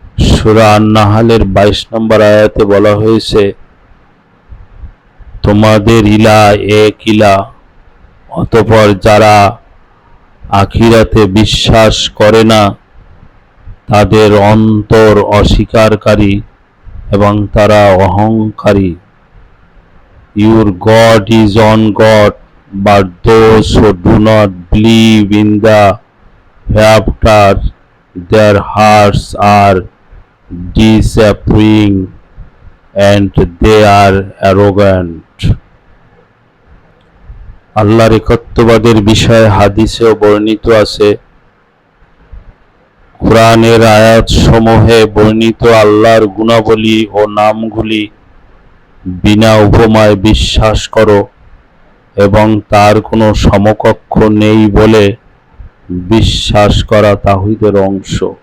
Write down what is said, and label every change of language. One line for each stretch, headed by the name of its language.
Bangla: সূরা আন-নাহলের ২২ নম্বর আয়াতে বলা হয়েছে, তোমাদের ইলাহ এক ইলাহ। অতঃপর যারা আখিরাতে বিশ্বাস করে না, তাদের অন্তর অস্বীকারী এবং তারা অহংকারী।
English: Your God is one God, but those who do not believe in the hereafter, their hearts are disapproving and they are arrogant.
Bangla: আল্লাহর একত্ববাদের বিষয়ে হাদিসেও বর্ণিত আছে, কুরআনের আয়াতসমূহে বর্ণিত আল্লাহর গুণাবলী ও নামগুলি বিনা উপমায় বিশ্বাস করো এবং তার কোনো সমকক্ষ নেই বলে বিশ্বাস করা তাওহীদের অংশ।